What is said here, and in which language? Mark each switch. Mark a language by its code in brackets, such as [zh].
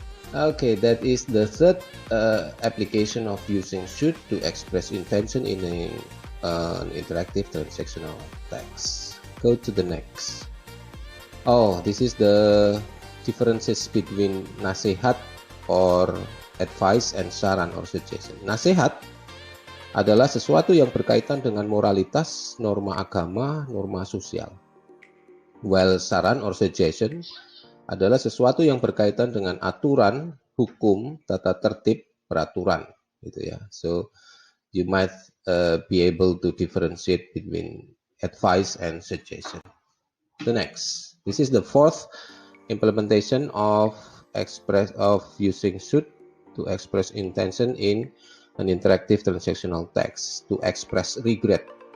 [en] Okay, that is the third application of using should to express intention in an interactive transactional text. Go to the next. Oh, this is the differences between nasihat or advice and saran or suggestion. [id] Nasihat adalah sesuatu yang berkaitan dengan moralitas, norma agama, norma sosial. [en] While [id] saran [en] or suggestion [id] adalah sesuatu yang berkaitan dengan aturan, hukum, tata tertib, peraturan, gitu ya. [en] So you might be able to differentiate between advice and suggestion. The next, this is the fourth implementation of using should to express intention in an interactive transactional text to express regret.